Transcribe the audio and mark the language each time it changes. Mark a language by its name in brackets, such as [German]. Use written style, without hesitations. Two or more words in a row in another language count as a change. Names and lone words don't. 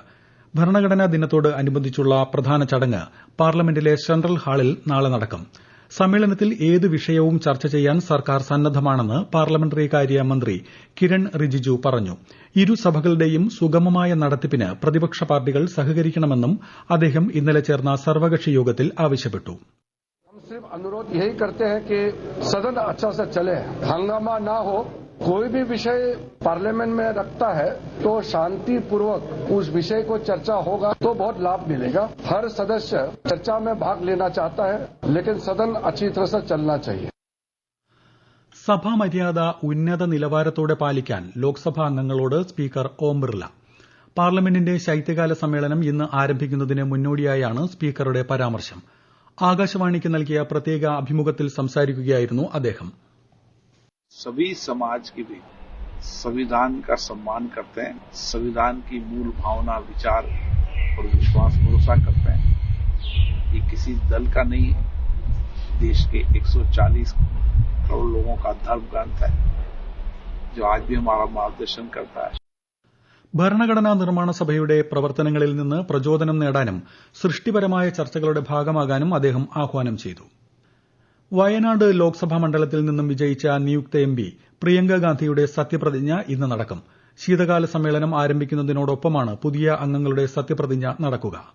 [Malayalam] ഭരണഘടനാ ദിനത്തോട് അനുബന്ധിച്ചുള്ള പ്രധാന ചടങ്ങ് പാർലമെന്റിലെ സെൻട്രൽ ഹാളിൽ നാളെ നടക്കും. സമ്മേളനത്തിൽ ഏത് വിഷയവും ചർച്ച ചെയ്യാൻ സർക്കാർ സന്നദ്ധമാണെന്ന് പാർലമെന്ററി കാര്യ മന്ത്രി കിരൺ റിജിജു പറഞ്ഞു. ഇരുസഭകളുടെയും സുഗമമായ നടത്തിപ്പിന് പ്രതിപക്ഷ പാർട്ടികൾ സഹകരിക്കണമെന്നും അദ്ദേഹം ഇന്നലെ ചേർന്ന സർവകക്ഷി യോഗത്തിൽ ആവശ്യപ്പെട്ടു. [Hindi] सिर्फ अनुरोध यही करते हैं कि सदन अच्छा से चले, हंगामा ना हो. कोई भी विषय पार्लियामेंट में रखता है तो शांतिपूर्वक उस विषय को चर्चा होगा तो बहुत लाभ मिलेगा. हर सदस्य चर्चा में भाग लेना चाहता है, लेकिन सदन अच्छी तरह से चलना चाहिए. [Malayalam] സഭാ മര്യാദ ഉന്നത നിലവാരത്തോടെ പാലിക്കാൻ ലോക്സഭാ അംഗങ്ങളോട് സ്പീക്കർ ഓം ബിർല. പാർലമെന്റിന്റെ ശൈത്യകാല സമ്മേളനം ഇന്ന് ആരംഭിക്കുന്നതിന് മുന്നോടിയായാണ് സ്പീക്കറുടെ പരാമർശം. ആകാശവാണിക്ക് നൽകിയ പ്രത്യേക അഭിമുഖത്തിൽ സംസാരിക്കുകയായിരുന്നു അദ്ദേഹം. [Hindi] सभी समाज के भी संविधान का सम्मान करते हैं, संविधान की मूल भावना, विचार और विश्वास भरोसा करते हैं. ये किसी दल का नहीं है, देश के 140 करोड़ लोगों का धर्म ग्रंथ है जो आज भी हमारा मार्गदर्शन करता है. [Malayalam] ഭരണഘടനാ നിർമ്മാണ സഭയുടെ പ്രവർത്തനങ്ങളിൽ നിന്ന് പ്രചോദനം നേടാനും സൃഷ്ടിപരമായ ചർച്ചകളുടെ ഭാഗമാകാനും അദ്ദേഹം ആഹ്വാനം ചെയ്തു. വയനാട് ലോക്സഭാ മണ്ഡലത്തിൽ നിന്നും വിജയിച്ച നിയുക്ത എംപി പ്രിയങ്ക ഗാന്ധിയുടെ സത്യപ്രതിജ്ഞ ഇന്ന് നടക്കും. ശീതകാല സമ്മേളനം ആരംഭിക്കുന്നതിനോടൊപ്പമാണ് പുതിയ അംഗങ്ങളുടെ സത്യപ്രതിജ്ഞ നടക്കുക.